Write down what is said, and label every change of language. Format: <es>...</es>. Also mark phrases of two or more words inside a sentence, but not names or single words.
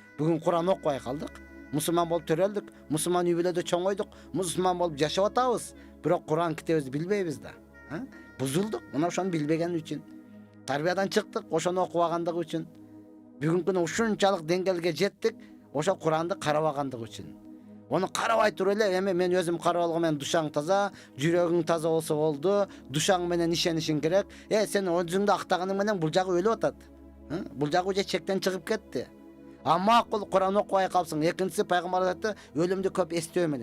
<ky>Бүгүн Куран окубай калдык. Мусулман болуп төрөлдүк, мусулман үй бүлөдө чоңойдук, мусулман болуп жашап атабыз. Бирок Куран китебибизди билбейбиз да. Бузулдук. Мына ошону билбеген үчүн. Тарбиядан чыктык, ошону окубагандыгы үчүн. Бүгүнкү күнү ушунчалык деңгээлге жеттик, ошо Куранды карабагандыгы үчүн. Ону карабай тур эле, эми мен өзүм карап алгам, мен душаң таза, жүрөгүң таза болсо болду, душаң менен ишенишиң керек. Сен өзүңдү актаганың менен бул жагы өлүп атат. Бул жагы уже чектен чыгып кетти. Макул Куран окубай калсаң, экинчиси пайгамбар айтты, өлүмдү көп эстөө менен.</ky>